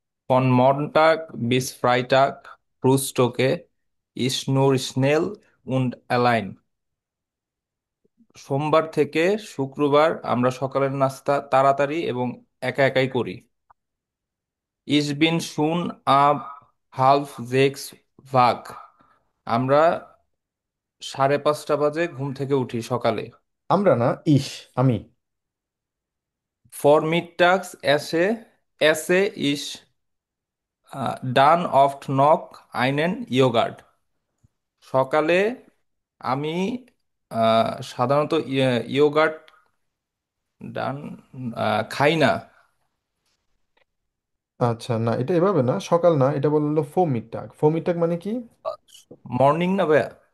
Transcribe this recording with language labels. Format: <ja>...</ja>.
<de>Von Montag bis Freitag Frühstücke ich nur schnell und allein.</de> <bn>সোমবার থেকে শুক্রবার আমরা সকালের নাস্তা তাড়াতাড়ি এবং একা একাই করি।</bn> <de>Ich bin schon ab halb sechs wach.</de> <bn>আমরা 5:30 বাজে ঘুম থেকে উঠি সকালে। আমরা না, আমি।</bn> <de>Vormittags esse ich dann oft noch einen Joghurt.</de> <bn>সকালে আমি সাধারণত ইয়োগার্ট ডান খাই না। আচ্ছা, না এটা এভাবে না, সকাল না, এটা বললো ফোমিটটাগ। ফোমিটটাগ মানে কি? মর্নিং না ভাইয়া?</bn>